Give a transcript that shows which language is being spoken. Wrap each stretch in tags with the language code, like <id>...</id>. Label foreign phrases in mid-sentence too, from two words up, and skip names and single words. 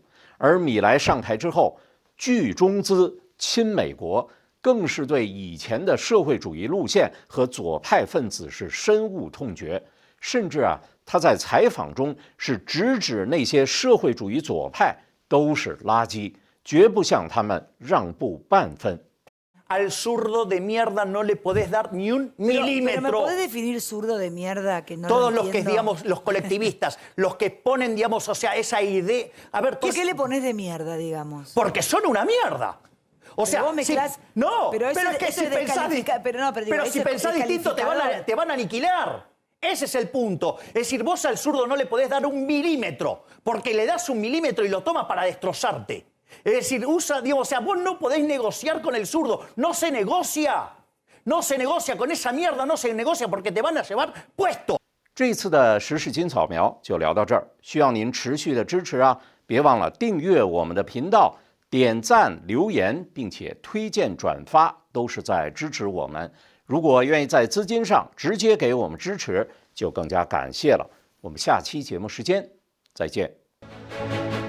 <zh>而米莱上台之后，拒中资亲美国，更是对以前的社会主义路线和左派分子是深恶痛绝。甚至啊，他在采访中是直指那些社会主义左派都是垃圾，绝不向他们让步半分。</zh> <es>Al zurdo de mierda no le podés dar ni un milímetro. Pero ¿me podés definir zurdo de mierda que no Todos lo los que, entiendo? digamos, los colectivistas, los que ponen, digamos, o sea, esa idea... A ver, ¿Por qué le pones de mierda, digamos? Porque son una mierda. O sea, vos mezclás... si, no, pero, pero es que si pensás, si pensás distinto te van a aniquilar. Ese es el punto. Es decir, vos al zurdo no le podés dar un milímetro, porque le das un milímetro y lo toma para destrozarte. Es decir, digamos, o sea, vos no podés negociar con el zurdo. No se negocia. No se negocia con esa mierda, no se negocia porque te van a llevar puesto.</es> <zh>这次的时事金扫描就聊到这儿，需要您持续的支持啊！别忘了订阅我们的频道，点赞、留言，并且推荐转发，都是在支持我们。如果愿意在资金上直接给我们支持，就更加感谢了。我们下期节目时间再见。</zh>